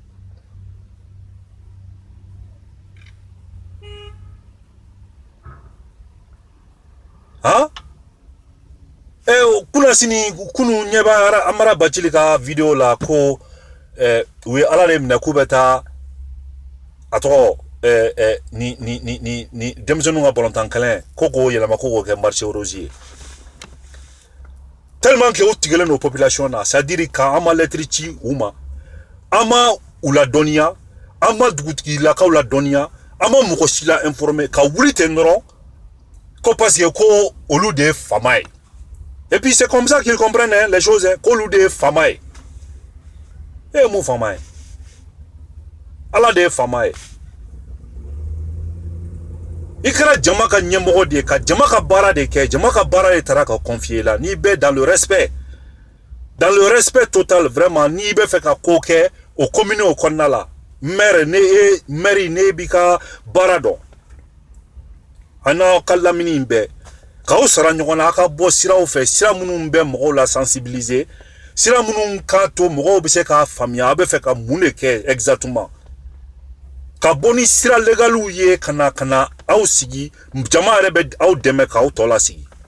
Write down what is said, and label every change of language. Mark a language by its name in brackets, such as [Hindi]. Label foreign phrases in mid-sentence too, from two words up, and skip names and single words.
[Bambara] hein kuna sini kunu ɲɛba Amara Bacili ka video la ko u ye ala de minɛ k'u bɛ taa a tɔgɔ ni denmisɛnninw ka balontan kɛlɛ ko k'o yɛlɛma ko k'o kɛ [French] marché rose [Bambara] ye [French] tellement que [Bambara] u tigɛlen don population na [French] c'est à dire [Bambara] ka an ma lettre ci u ma an ma u ladɔnniya an ma dugutigilakaw ladɔnniya an ma mɔgɔ si la informer ka wuli ten dɔrɔn ko [French] parce que [Bambara] ko olu de ye fama ye [French] et puis c'est comme ça qu'ils comprennent hein, les choses hein, [Bambara] qu'olu de ye fama ye mun fama ye ala de ye fama ye i kɛra jama ka ɲɛmɔgɔ de ye ka jama ka baara de kɛ jama ka baara de taara ka confier la n'i bɛ [French] dans le respect total vraiment [Bambara] n'i bɛ fɛ ka ko kɛ o commune o kɔnɔna la maire ne b'i ka baara dɔn a n'aw ka lamini in bɛɛ k'aw sara ɲɔgɔn na a ka bɔ siraw fɛ sira minnu bɛ mɔgɔw la sensibiliser sira minnu k'a to mɔgɔw bɛ se k'a faamuya a bɛ fɛ ka mun de kɛ exactement ka bɔ ni sira légaliw ye ka na aw sigi jama yɛrɛ bɛ aw dɛmɛ k'aw tɔ lasigi